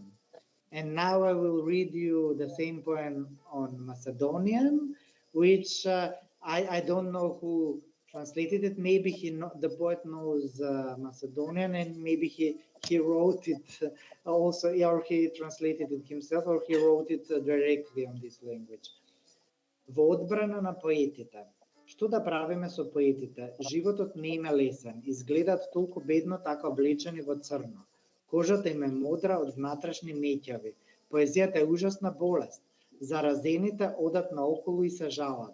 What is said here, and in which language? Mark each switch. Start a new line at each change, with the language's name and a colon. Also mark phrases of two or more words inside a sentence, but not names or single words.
English: And now I will read you the same poem on Macedonian, which I don't know who translated it. Maybe the poet knows Macedonian, and maybe he wrote it also, or he translated it himself, or he wrote it directly on this language.
Macedonian: Во одбрана на поетите. Што да правиме со поетите? Животот не им е лесен. Изгледаат толку бедно така облечени во црно. Кожата им е модра од внатрешни меќави. Поезијата е ужасна болест. Заразените одат наоколу и се жалат.